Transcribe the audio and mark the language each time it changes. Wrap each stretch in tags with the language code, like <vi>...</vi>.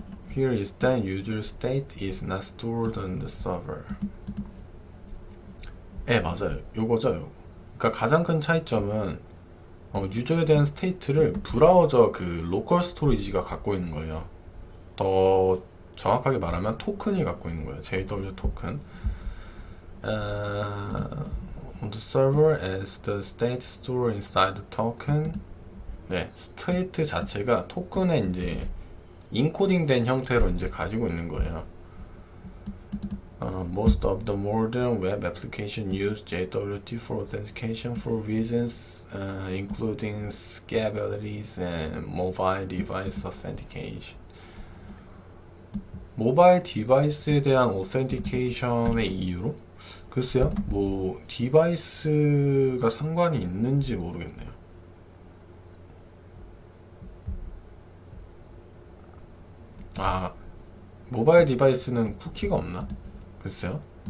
<en>Here is that user state is not stored on the server.</en> <ko>맞아요. 요거죠. 그러니까 가장 큰 차이점은 유저에 대한 스테이트를 브라우저 그 로컬 스토리지가 갖고 있는 거예요. 더 정확하게 말하면 토큰이 갖고 있는 거예요. JW 토큰.</ko> <en>On the server as the state store inside the token.</en> <ko>네, 스테이트 자체가 토큰에 이제 인코딩된 형태로 이제 가지고 있는 거예요.</ko> <en>Most of the modern web applications use JWT for authentication for reasons including scalability and mobile device authentication.</en> <ko>모바일 디바이스에 대한 오센티케이션의 이유로? 글쎄요, 뭐 디바이스가 상관이 있는지 모르겠네요. 아, 모바일 디바이스는 쿠키가 없나? 글쎄요.</ko>